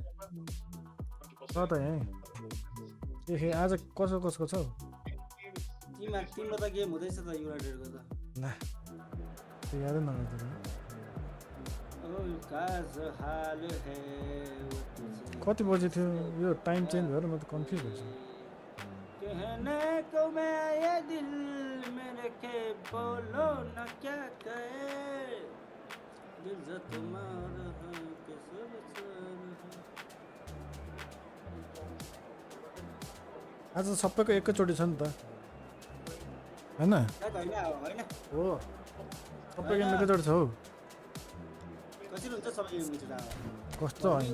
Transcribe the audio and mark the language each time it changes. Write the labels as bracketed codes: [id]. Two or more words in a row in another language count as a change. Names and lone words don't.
[ne] छ त यहाँ ए आज कसको छ तिम्रो त गेम हुँदैछ त युनाइटेडको त ल त्यो यादै नगर्दैन कति बजे थियो यो [en] time change [ne] भएर म त कन्फ्युज भएछु [hi] कहने को मैं ये दिल मेरे के बोलो न क्या कहे दिल जो तुम्हारा है कैसे [ne] आज सबैको एकैचोटि छ नि त हैन हैन हो सबैको एकैचोटि छ हौ कसरी हुन्छ सबै मिलेर कस्तो हैन